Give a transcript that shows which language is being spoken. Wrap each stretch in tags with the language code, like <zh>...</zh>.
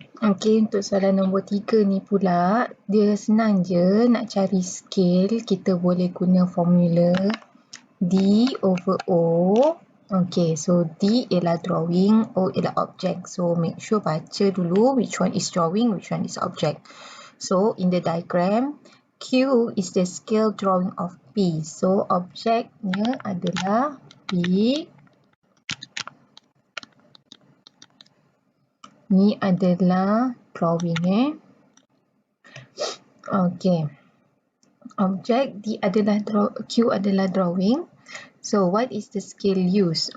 <ms>Okey, untuk soalan nombor 3 ni pula, dia senang je nak cari scale. Kita boleh guna formula D/O. Okey, so D ialah drawing, O ialah object.</ms> <en>So make sure</en> <ms>baca dulu</ms> <en>which one is drawing, which one is object. So in the diagram,</en> <ms>Q is the scale drawing of P. So objeknya adalah P. Ni adalah drawing. Okey. Objek D adalah Q adalah drawing.</ms> <en>So what is the scale used?</en>